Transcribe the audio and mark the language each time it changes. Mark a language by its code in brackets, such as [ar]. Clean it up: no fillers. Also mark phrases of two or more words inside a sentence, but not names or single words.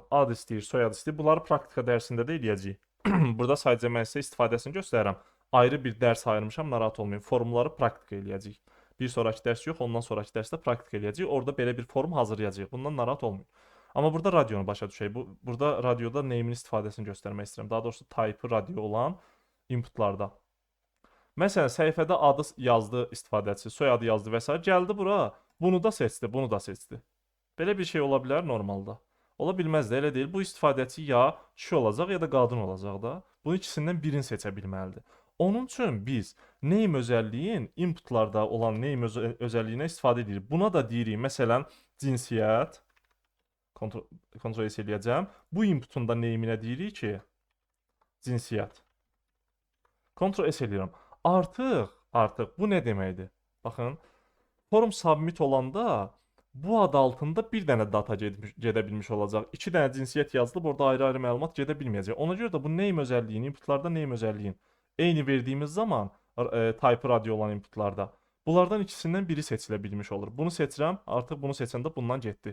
[az] Ad istəyir, soyad istəyir. Bunları praktika dərsində də eləyəcəyik. Burada sadəcə mən sizə istifadəsini göstərirəm. Ayrı bir dərs ayırmışam, narahat olmayın. Formları praktika eləyəcəyik. Bir sonraki dərs yox, ondan sonraki dərsdə praktika eləyəcəyik. Orada belə bir form hazırlayacağıq. Bundan narahat olmayın. Amma burada radionu başa düşək. Burada radioda name-in istifadəsini göstərmək istəyirəm. Daha doğrusu [en] type radio [az] olan inputlarda. Məsələn, səhifədə adı yazdı istifadəçi, soyadı yazdı və s. Gəldi bura, bunu da seçdi, bunu da seçdi. Belə bir şey ola bilər normalda. Ola bilməz də, elə deyil. Bu istifadəçi ya kişi olacaq, ya da qadın olacaq da. Bunun ikisindən birini seçə bilməlidir. Onun üçün biz name özəlliyin inputlarda olan name özəlliyinə istifadə edirik. Buna da deyirik, məsələn, cinsiyyət. Ctrl-S eləyəcəm. Bu inputun da name-inə deyirik ki, cinsiyyət. Ctrl-S eləyirəm. Artıq bu nə deməkdir? Baxın, [en] form submit [az] olanda bu ad altında bir dənə data gedə bilmiş olacaq. 2 dənə cinsiyyət yazılıb, orada ayrı-ayrı məlumat gedə bilməyəcək. Ona görə də bu name özəlliyin, inputlarda name özəlliyin eyni verdiyimiz zaman [en] type radio [az] olan inputlarda bunlardan ikisindən biri seçilə bilmiş olur. Bunu seçirəm, artıq bunu seçəndə bundan getdi.